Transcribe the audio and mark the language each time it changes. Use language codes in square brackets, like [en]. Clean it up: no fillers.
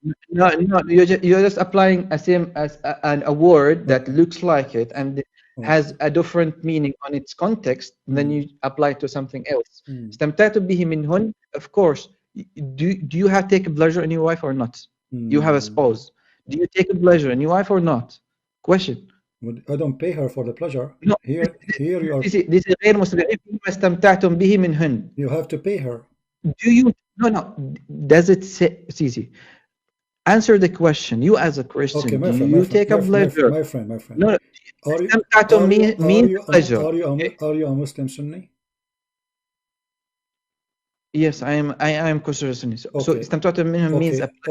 [en] No, you're just applying a word that looks like it and has a different meaning on its context. Then you apply to something else. [ar] استمتعتم به منهن. [en] Of course, do you have taken pleasure in your wife or not? You have a spouse. Do you take a pleasure in your wife or not? Question. I don't pay her for the pleasure. No. Here you are. This is [ar] غير مستمعين فيما استمتعتم به منهن. [en] You have to pay her. Do you? No. Does it say? Sisi, answer the question. You as a Christian, Okay, my do friend, you take a pleasure? my friend. No. [ar] استمتعتم [en] means pleasure. Are you a Muslim Sunni? Yes, I am considered Sunni. So [ar] استمتعتم منهم [en] means a pleasure.